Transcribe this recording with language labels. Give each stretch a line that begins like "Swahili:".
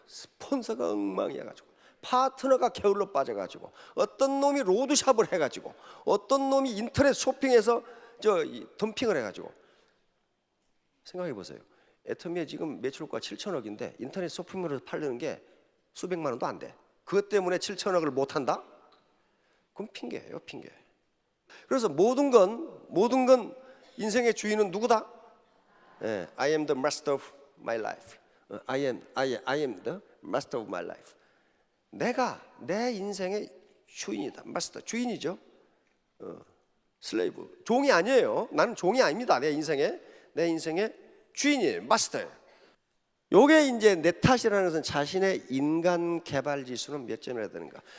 Korean: 스폰서가 엉망이어가지고, 파트너가 게을러 빠져가지고, 어떤 놈이 로드샵을 해가지고, 어떤 놈이 인터넷 쇼핑에서 덤핑을 해가지고. 생각해 보세요. 애터미에 지금 매출가 7천억인데 인터넷 쇼핑몰에서 팔리는 게 수백만 원도 안 돼. 그것 때문에 7천억을 못 한다? 그럼 핑계예요, 핑계. 그래서 모든 건 인생의 주인은 누구다?
English: 예, I am the master of my life. I am the master of my life.
Korean: 내가 내 인생의 주인이다. 마스터, 주인이죠. 슬레이브, 종이 아니에요. 나는 종이 아닙니다. 내 인생의 주인이에요. 마스터예요. 요게 이제 내 탓이라는 것은 자신의 인간 개발 지수는 몇 점을 해야 되는가?